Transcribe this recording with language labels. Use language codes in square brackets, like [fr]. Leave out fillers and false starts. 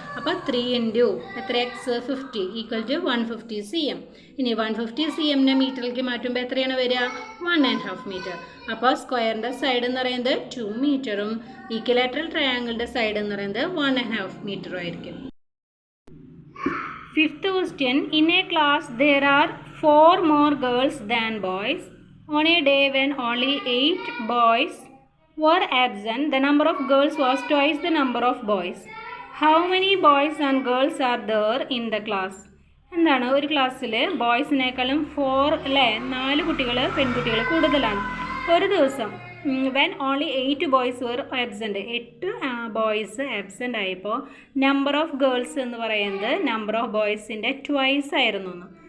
[ml] അപ്പോൾ 3 ഇൻറ്റു എത്ര X 50 equal to 150 cm. ഇനി 150 cm മീറ്ററിലേക്ക് മാറ്റുമ്പോൾ എത്രയാണ് വരിക 1.5 മീറ്റർ. അപ്പോൾ സ്ക്വയറിൻ്റെ സൈഡ് എന്ന് പറയുന്നത് 2 മീറ്ററും ഈക്വിലാറ്ററൽ ട്രയാങ്കിളിൻ്റെ സൈഡ് എന്ന് പറയുന്നത് 1.5 മീറ്ററും ആയിരിക്കും. [en] Fifth question. In a class there are 4 more girls than boys. On a day when only 8 boys were absent, the number of girls was twice the number of boys. How many boys and girls are there in the class? [ml] എന്താണ് ഒരു ക്ലാസ്സിൽ ബോയ്സിനേക്കാളും 4 അല്ലേ 4 കുട്ടികൾ പെൺകുട്ടികൾ കൂടുതലാണ്. ഒരു ദിവസം [en] when only 8 boys were absent, [ml] 8 boys absent ആയപ്പോൾ നമ്പർ ഓഫ് ഗേൾസ് എന്ന് പറയുന്നത് നമ്പർ ഓഫ് ബോയ്സിൻ്റെ ട്വൈസ് ആയിരുന്നു എന്ന്.